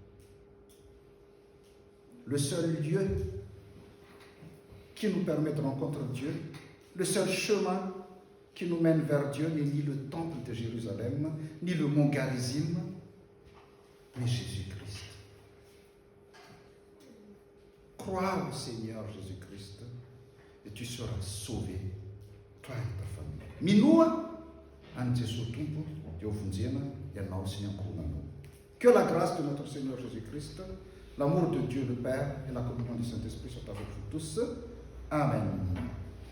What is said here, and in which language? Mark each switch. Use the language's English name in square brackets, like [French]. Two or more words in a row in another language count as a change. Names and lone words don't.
[French] Le seul lieu qui nous permet de rencontrer Dieu, le seul chemin qui nous mène vers Dieu n'est ni le temple de Jérusalem, ni le mont Garizim, mais Jésus-Christ. Crois au Seigneur Jésus-Christ et tu seras sauvé, toi et ta famille. [Malagasy] Minoa, an Jesu Tompo, eo vonjena, ianao sy ny ankohonanao. [French] Que la grâce de notre Seigneur Jésus-Christ, l'amour de Dieu le Père et la communion du Saint-Esprit soient avec vous tous. Amen.